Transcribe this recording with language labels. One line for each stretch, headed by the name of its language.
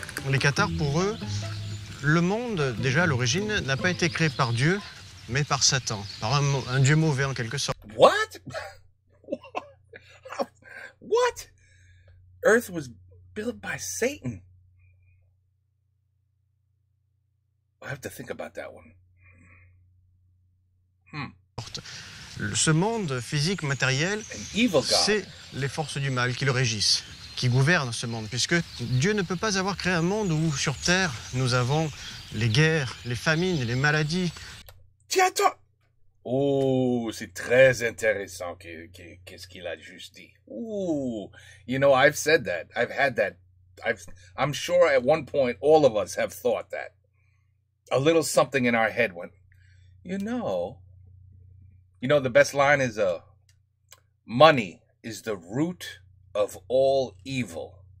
French: Les Cathares, pour eux, le monde, déjà à l'origine, n'a pas été créé par Dieu, mais par Satan, par un Dieu mauvais en quelque sorte.
English: What? What? Earth was built by Satan. I have to think about that one.
French: Ce monde physique, matériel, c'est les forces du mal qui le régissent, qui gouvernent ce monde, puisque Dieu ne peut pas avoir créé un monde où, sur Terre, nous avons les guerres, les famines, les maladies. Tiens, toi! Oh, c'est très intéressant qu'est-ce qu'il a juste dit.
English: Ooh, I've said that. I've had that. I'm sure at one point all of us have thought that. A little something in our head went, the best line is, money is the root of all evil.